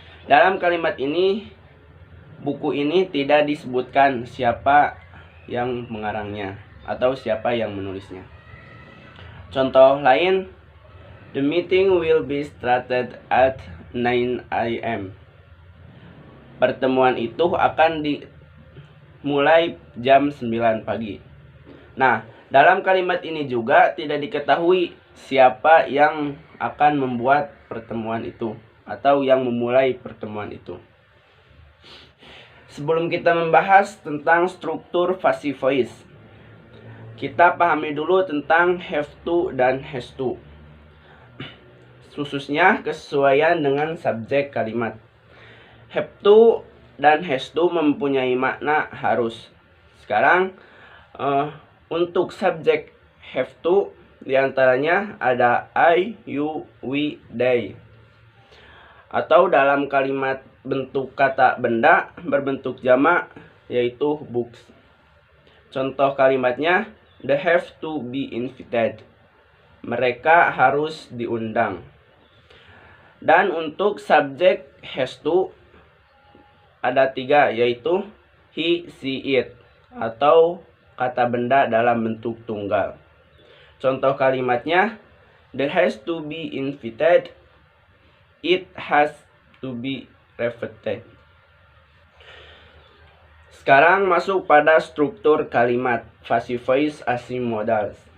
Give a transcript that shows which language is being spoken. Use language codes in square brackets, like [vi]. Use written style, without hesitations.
[id] Dalam kalimat ini, buku ini tidak disebutkan siapa yang mengarangnya atau siapa yang menulisnya. Contoh lain, [en] the meeting will be started at 9 a.m. [id] Pertemuan itu akan dimulai jam 9 pagi. Nah, dalam kalimat ini juga tidak diketahui siapa yang akan membuat pertemuan itu atau yang memulai pertemuan itu. Sebelum kita membahas tentang struktur passive voice, kita pahami dulu tentang have to dan has to, khususnya kesesuaian dengan subjek kalimat. Have to dan has to mempunyai makna harus. Sekarang untuk subjek have to diantaranya ada I, you, we, they. Atau dalam kalimat bentuk kata benda berbentuk jamak yaitu books. Contoh kalimatnya, [en] they have to be invited. [id] Mereka harus diundang. Dan untuk subjek has to ada 3, yaitu he, she, it, atau kata benda dalam bentuk tunggal. Contoh kalimatnya, [en] there has to be invited, it has to be repeated. [id] Sekarang masuk pada struktur kalimat passive voice async modals.